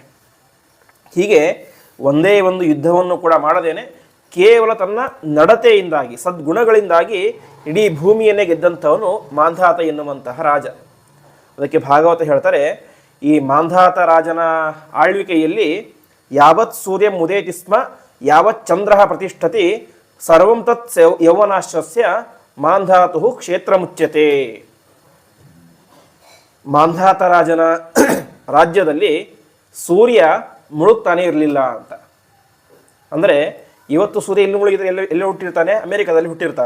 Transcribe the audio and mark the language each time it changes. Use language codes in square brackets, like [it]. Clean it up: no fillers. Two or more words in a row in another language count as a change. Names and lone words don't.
[kn] ಹೀಗೆ ಒಂದೇ ಒಂದು ಯುದ್ಧವನ್ನು ಕೂಡ ಮಾಡದೇನೆ ಕೇವಲ ತನ್ನ ನಡತೆಯಿಂದಾಗಿ ಸದ್ಗುಣಗಳಿಂದಾಗಿ ಇಡೀ ಭೂಮಿಯನ್ನೇ ಗೆದ್ದಂಥವನು ಮಾಂಧಾತ ಎನ್ನುವಂತಹ ರಾಜ. ಅದಕ್ಕೆ ಭಾಗವತ ಹೇಳ್ತಾರೆ, ಈ ಮಾಂಧಾತ ರಾಜನ ಆಳ್ವಿಕೆಯಲ್ಲಿ [sa] ಯಾವತ್ ಸೂರ್ಯ ಮುದೇತಿ ಸ್ಮ ಯಾವತ್ ಚಂದ್ರ ಪ್ರತಿಷ್ಠತಿ ಸರ್ವಂ ತತ್ ಯೌವನಾಶ್ರಸ್ಯ ಮಾಂಧಾತು ಕ್ಷೇತ್ರ ಮುಚ್ಯತೆ. [kn] ಮಾಂಧಾತ ರಾಜನ ರಾಜ್ಯದಲ್ಲಿ ಸೂರ್ಯ ಮುಳುಗ್ತಾನೆ ಇರಲಿಲ್ಲ ಅಂತ. ಅಂದರೆ ಇವತ್ತು ಸೂರ್ಯ ಎಲ್ಲಿ ಮುಳುಗಿದ್ರೆ ಎಲ್ಲಿ ಹುಟ್ಟಿರ್ತಾನೆ? ಅಮೆರಿಕದಲ್ಲಿ ಹುಟ್ಟಿರ್ತಾನೆ.